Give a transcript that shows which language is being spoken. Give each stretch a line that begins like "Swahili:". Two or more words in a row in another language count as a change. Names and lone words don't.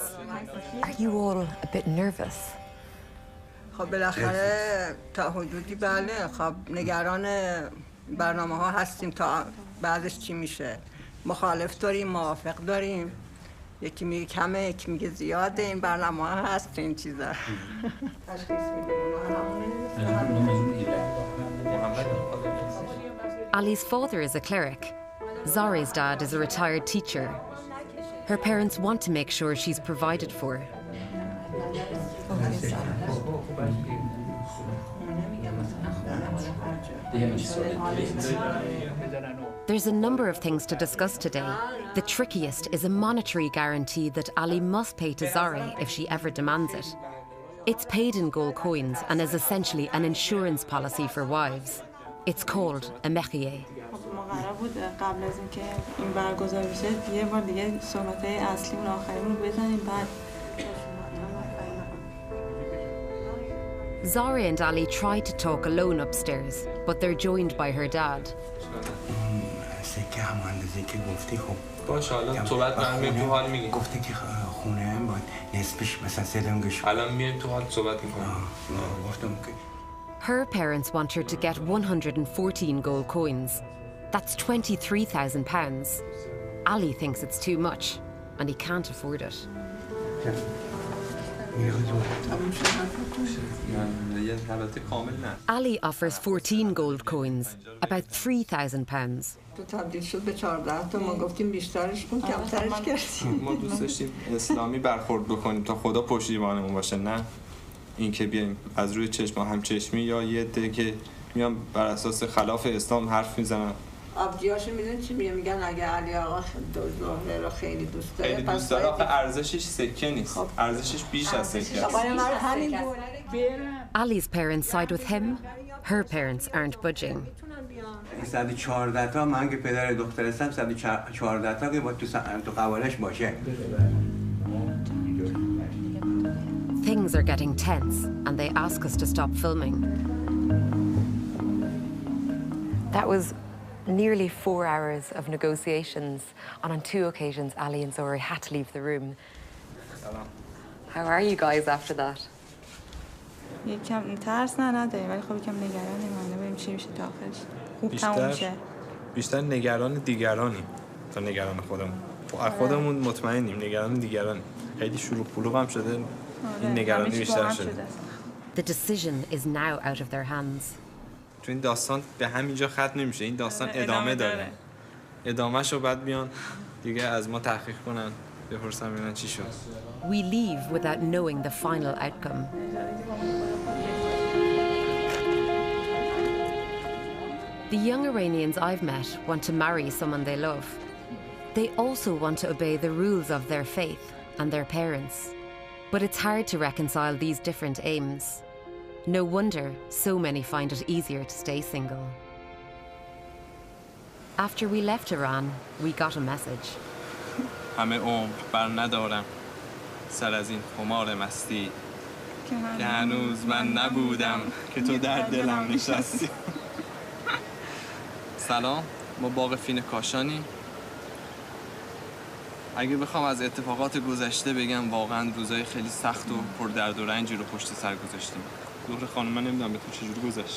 English: Are you all a bit nervous?
Persian: خب بالاخره تا حدودی بله. خب نگران برنامه ها هستیم تا بعدش چی میشه. مخالف داریم، موافق داریم. یکی میگه کمه، یکی میگه زیاده. این برنامه ها هست این چیزا. تشخیص
English: Ali's father is a cleric. Zare's dad is a retired teacher. Her parents want to make sure she's provided for. There's a number of things to discuss today. The trickiest is a monetary guarantee that Ali must pay to Zare if she ever demands it. It's paid in gold coins and is essentially an insurance policy for wives. It's called a mehrier.
Persian: قرار بود قبل از اینکه این برگزار بشه یه بار دیگه صحبت‌های اصلیمون آخریمون رو بزنیم بعد
English: Zare and Ali tried to talk alone upstairs, but they're joined by her dad.
Persian: سکه هم اندازه که گفتی خب باشه حالا صحبت برمیم تو حال میگیم. گفته که خونه هم باید نصفش مثلا سدنگش الان میایم تو حال صحبت میکنیم. گفتم که
English: Her parents want her to get 114 gold coins. That's £23,000. Ali thinks it's too much, and he can't afford it. Ali offers 14 gold coins, about £3,000.
Persian: تبدیل شد به 14 تا. ما گفتیم بیشترش کن کمترش کردیم. ما دوست داشتیم اسلامی برخورد بکنیم تا خدا پشتیبانمون باشه، نه اینکه بیایم از روی چشم هم چشمی یا یه عده که میان بر اساس خلاف اسلام حرف میزنن آبجیاشون میدونی چی میگن اگه علی آقا زهره رو خیلی دوست داره خیلی دوست داره آخه ارزشش سکه نیست ارزشش بیش از سکه
English: Ali's parents side with him. Her parents aren't budging.
Persian: 114 تا من که پدر دختر هستم 114 تا که با تو قوارش باشه.
English: Things are getting tense and they ask us to stop filming. That was nearly 4 hours of negotiations, and on 2 occasions Ali and Zohra had to leave the room. How are you guys after that?
Persian: یکم ترس نداریم ولی خب یکم نگرانیم ببینیم چی میشه تا آخرش خوب تموم میشه بیشتر نگران دیگرانی تا نگران خودمون خودمون مطمئنیم نگران دیگرانی خیلی شروع پلوغ هم شده این نگرانی بیشتر شده
English: The decision is now out of their hands.
Persian: تو این داستان به همینجا ختم نمیشه این داستان ادامه داره ادامه‌شو بعد بیان دیگه از ما تحقیق کنن بپرسن ببینن چی شد
English: We leave without knowing the final outcome. The young Iranians I've met want to marry someone they love. They also want to obey the rules of their faith and their parents. But it's hard to reconcile these different aims. No wonder so many find it easier to stay single. After we left Iran, we got a message.
Persian: همه عمر بر ندارم سر از این خمار مستی که هنوز من نبودم که تو در دلم نشستی سلام ما باغ فین کاشانی اگه بخوام از اتفاقات گذشته بگم واقعا روزای خیلی سخت و پر درد و رنجی رو پشت سر گذاشتیم زهره خانم من نمیدونم به تو چجوری گذشت